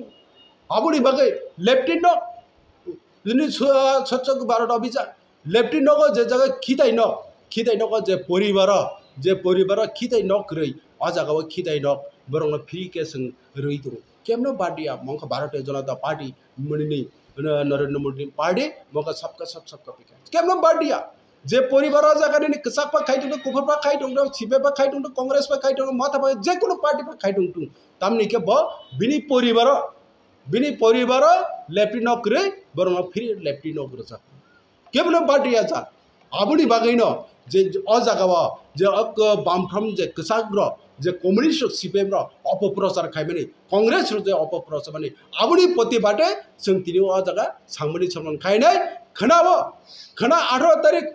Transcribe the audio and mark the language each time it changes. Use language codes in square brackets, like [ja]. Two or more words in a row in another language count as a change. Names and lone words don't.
[trp] आबुनि बागै लेफ्टिनेंट दिनै स्वच्छ भारत अभियान लेफ्टिनेंट जे जागा खिदाय न जे परिवार खिदाय न गरै अ जागाव खिदाय न बरक फ्री के जों रै दं केमनो बाडिया मंख भारतीय जनता पार्टी मुनि नरेंद्र मोदी पार्टी मंख सबका सबका विकास केमनो बाडिया जे परिवार जागानि कसाकपा खाइदों कुफरपा खाइदों सिपेपा खाइदों कांग्रेसपा खाइदों माथापा जेकुनु पार्टीपा खाइदों तामनि के बिनी परिवार लेफ्टी नौकरी बरमा फिर लेफ्टी नौकरी जा केमनो बाडिया जा आबुनि बागैनो जे अजागावा जे बामफ्राम जे कसाग्र जे कम्युनिस्ट सिपिएम अपप्रचार खाइमानि कांग्रेस जे अपप्रचार माने आबुनि प्रतिबादे जों तिनि अजागा सांमनि समान खाइनाय खोनावो खोना 18 तारिख